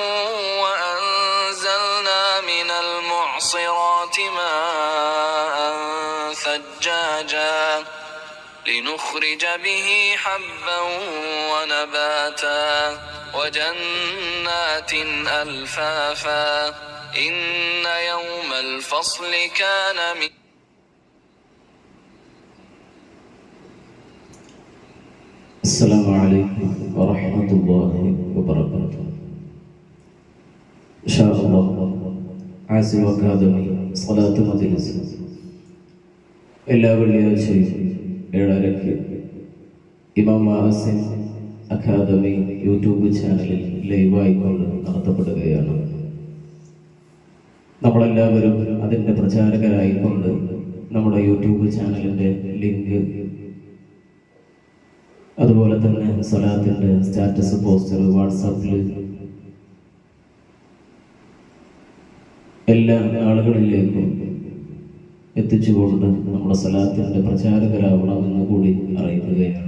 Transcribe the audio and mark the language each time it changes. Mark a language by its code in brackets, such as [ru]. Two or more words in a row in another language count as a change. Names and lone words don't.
[ar] وأنزلنا من المعصرات ماء ثجاجا لنخرج به حبا ونباتا وجنات ألفافا إن يوم الفصل كان السلام عليكم ورحمة الله وبركاته. إن شاء الله عازم أكاديمي صلاة مجلس [ml] എല്ലാ വെള്ളിയാഴ്ചയും 7:30 ഇമാം ആസിം അക്കാദമി [en] YouTube channel [ml] ലൈവായിക്കൊണ്ട് നടത്തപ്പെടുകയാണ്. നമ്മളെല്ലാവരും അതിൻ്റെ പ്രചാരകരായിക്കൊണ്ട് നമ്മുടെ [en] YouTube channel link, [ml] അതുപോലെ തന്നെ സ്വലാത്തിൻ്റെ [en] status poster [ml] വാട്സാപ്പിൽ എല്ലാ ആളുകളിലേക്കും എത്തിച്ചുകൊണ്ട് നമ്മുടെ സ്വലാത്തിൻ്റെ പ്രചാരകരാവണമെന്ന് കൂടി അറിയിക്കുകയാണ്.